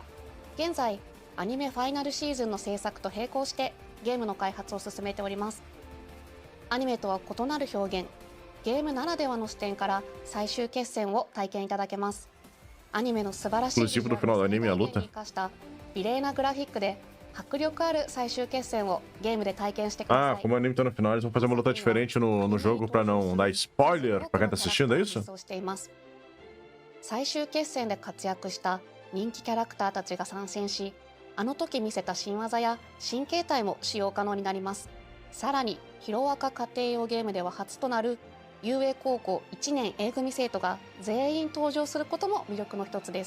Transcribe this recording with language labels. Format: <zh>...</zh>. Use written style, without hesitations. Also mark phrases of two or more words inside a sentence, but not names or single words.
<ja>現在アニメファイナルシーズンの制作と並行してゲームの開発を進めております。アニメとは異なる表現、ゲームならではの視点から最終決戦を体験いただけます。アニメの素晴らしいビジュアルを生かした美麗なグラフィックで迫力ある最終決戦をゲームで体験してください。</ja> <pt>Ah, como o anime tá no final, eles vão fazer uma luta diferente no jogo pra não dar spoiler pra quem tá assistindo, é isso?</pt> <ja>最終決戦で活躍した人気キャラクターたちが参戦し、あの時見せた新技や新形態も使用可能になります。さらにヒロアカ家庭用ゲームでは初となる遊泳高校1年 A 組生徒が全員登場することも魅力の一つです。</ja>